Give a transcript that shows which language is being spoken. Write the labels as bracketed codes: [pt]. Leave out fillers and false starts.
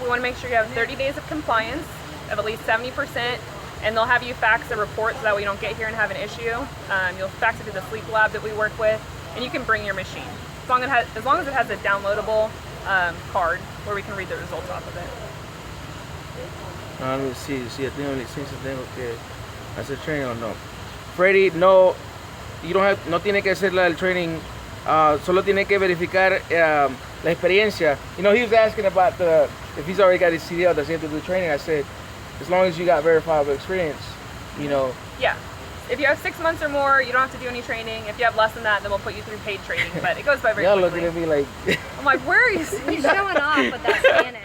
[en] We want to make sure you have 30 days of compliance of at least 70%, and they'll have you fax a report so that way you don't get here and have an issue. You'll fax it to the sleep lab that we work with, and you can bring your machine. As long as it has a downloadable card where we can read the results off of it. Let me see, [es] tengo licencia, tengo que hacer training o no. Freddy, no, [en] you don't have, [es] no tiene que hacer el training, solo tiene que verificar la experiencia. [en] He was asking about if he's already got his CDL, does he have to do the training? I said, as long as you got verifiable experience, Yeah. If you have 6 months or more, you don't have to do any training. If you have less than that, then we'll put you through paid training. But it goes by very Y'all quickly. looking at me like... I'm like, where are you? He's showing off with that Spanish.